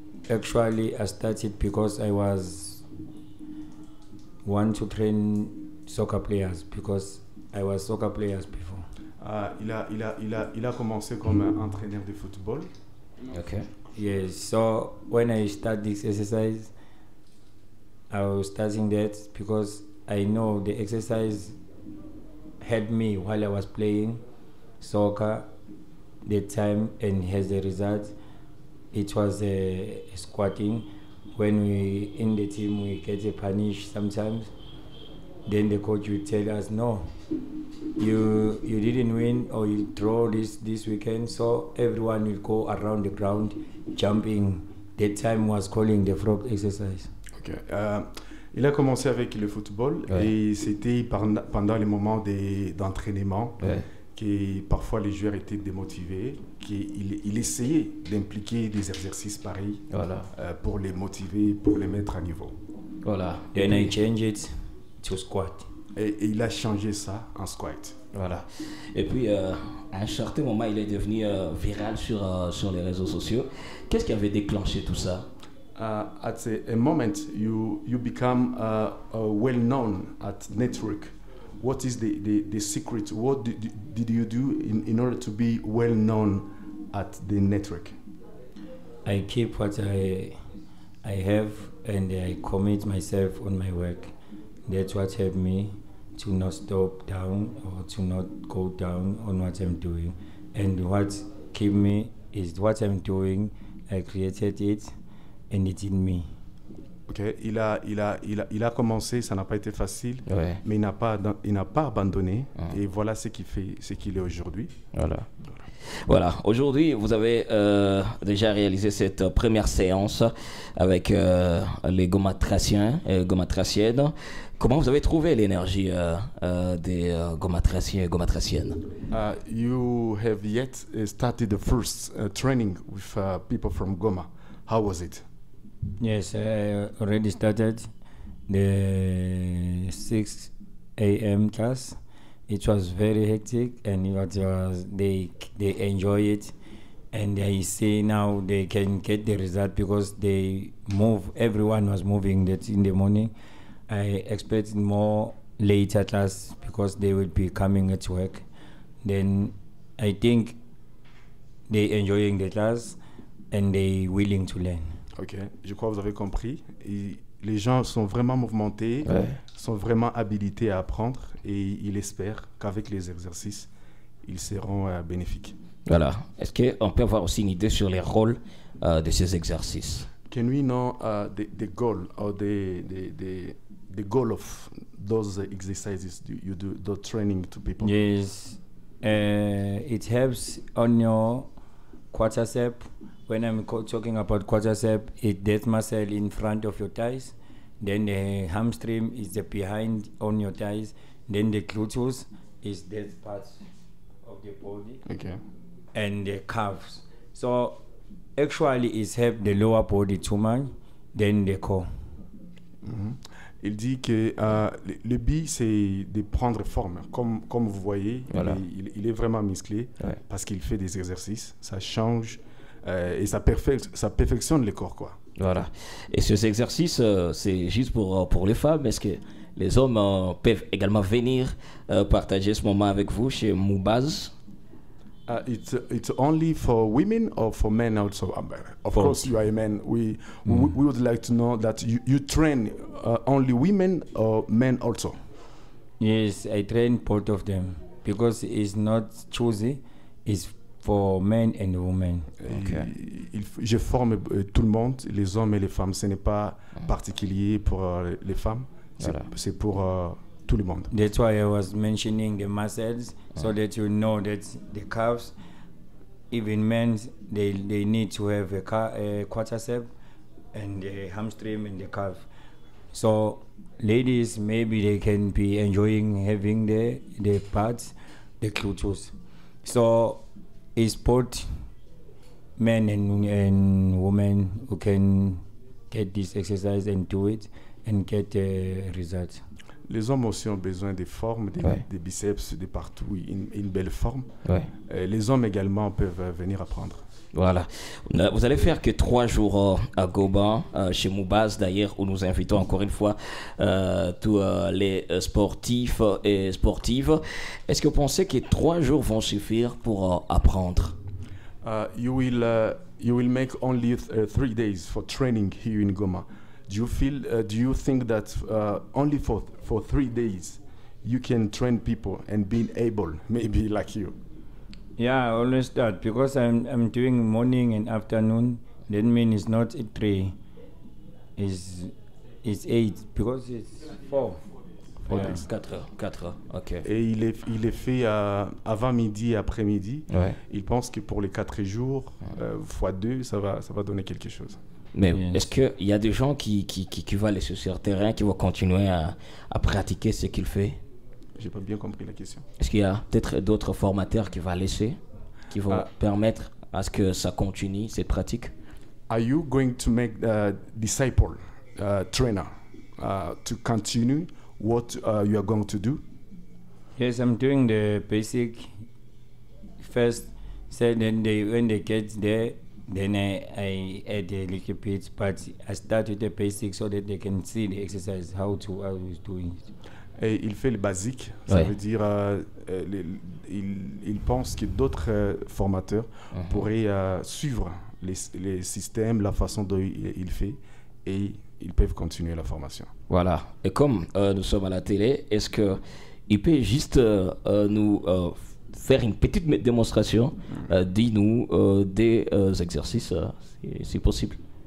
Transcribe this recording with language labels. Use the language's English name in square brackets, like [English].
[English] Actually, I started because I want to train soccer players because I was soccer players before. [French] Il a commencé comme entraîneur de football. [English] Okay. Yes. So when I start this exercise, I was starting that because I know the exercise helped me while I was playing soccer that time, and as a result it was squatting. When we in the team we get punished sometimes, then the coach will tell us, no, you didn't win or you draw this weekend, so everyone will go around the ground jumping. That time was calling the frog exercise. Okay. [French] Il a commencé avec le football, et c'était pendant les moments d'entraînement que parfois les joueurs étaient démotivés, qu'il essayait d'impliquer des exercices pareils pour les motiver, pour les mettre à niveau. Voilà. [English] Then I changed it to squat. [French] Et il a changé ça en squat. Voilà. Et puis, à un certain moment, il est devenu viral sur les réseaux sociaux. Qu'est-ce qui avait déclenché tout ça? [English] At a moment, you become well known at network. What is the secret? What did you do in order to be well known at the network? I keep what I have, and I commit myself on my work. That's what helped me to not stop down or to not go down on what I'm doing. And what keep me is what I'm doing. I created it, and it's in me. Okay. [French] Il a commencé, ça n'a pas été facile, mais il n'a pas abandonné, et voilà ce qu'il est aujourd'hui. Voilà. Aujourd'hui, vous avez déjà réalisé cette première séance avec les gomatraciens et gomatraciennes. Comment vous avez trouvé l'énergie des gomatraciens et gomatraciennes? [English] You have yet started the first training with people from Goma. How was it? Yes, I already started the 6 a.m. class. It was very hectic, and they enjoy it, and I see now they can get the result because they move. Everyone was moving that in the morning. I expect more later class because they will be coming at work. Then I think they enjoying the class and they willing to learn. [French] Ok, je crois que vous avez compris. Et les gens sont vraiment mouvementés, sont vraiment habilités à apprendre et ils espèrent qu'avec les exercices, ils seront bénéfiques. Voilà. Est-ce qu'on peut avoir aussi une idée sur les rôles de ces exercices? [English] Can we know the goal or the goal of those exercises you do, the training to people? Yes, it helps on your quadricep. When I'm talking about quadricep, it's that muscle in front of your thighs. Then the hamstring is the behind on your thighs. Then the gluteus is that part of the body. Okay. And the calves. So actually it's help the lower body too much than the core. Mm-hmm. [French] Il dit que le but, c'est de prendre forme. Comme vous voyez, voilà. il est vraiment musclé parce qu'il fait des exercices. Ça change et ça perfectionne le corps, quoi. Voilà. Et ces exercices, c'est juste pour les femmes. Est-ce que les hommes peuvent également venir partager ce moment avec vous chez Moubaz? [English] It's only for women or for men also? Of course, you are a man. We would like to know that you train only women or men also? Yes, I train both of them because it's not choosy. It's for men and women. Okay. [French] Je forme tout le monde, les hommes et les femmes. Ce n'est pas particulier pour les femmes. C'est pour tout le monde. [English] That's why I was mentioning the muscles, so that you know that the calves, even men, they need to have a quadricep and the hamstring and the calf. So ladies, maybe they can be enjoying having the parts, the gluteus. So it's both men and women who can get this exercise and do it and get the results. [French] Les hommes aussi ont besoin des formes, des biceps, de partout, une belle forme. Les hommes également peuvent venir apprendre. Voilà. Vous allez faire que 3 jours à Goma, chez Moubaz d'ailleurs, où nous invitons encore une fois tous les sportifs et sportives. Est-ce que vous pensez que 3 jours vont suffire pour apprendre? [English] You will make only 3 days for training here in Goma. Do you think that only for 3 days you can train people and being able, maybe like you? Yeah, I always start because I'm doing morning and afternoon. That means it's not 3, it's 8 because it's 4. [French] 4 heures, ok. Et il est fait avant midi et après-midi. Il pense que pour les 4 jours, x2, ça va donner quelque chose. Mais est-ce qu'il y a des gens qui vont aller sur le terrain, qui vont continuer à pratiquer ce qu'il fait? J'ai pas bien compris la question. Est-ce qu'il y a peut-être d'autres formateurs qui vont laisser, qui vont permettre à ce que ça continue, cette pratique? Are you going to make disciple trainer to continue what you are going to do? Yes, I'm doing the basic first. So then when they get there, then I add a little bit, but I start with the basics so that they can see the exercise, how is doing it. Et il fait le basique, ça veut dire il pense que d'autres formateurs pourraient suivre les systèmes, la façon dont il fait, et ils peuvent continuer la formation. Voilà. Et comme nous sommes à la télé, est-ce qu'il peut juste nous faire une petite démonstration, dis-nous des exercices, si possible?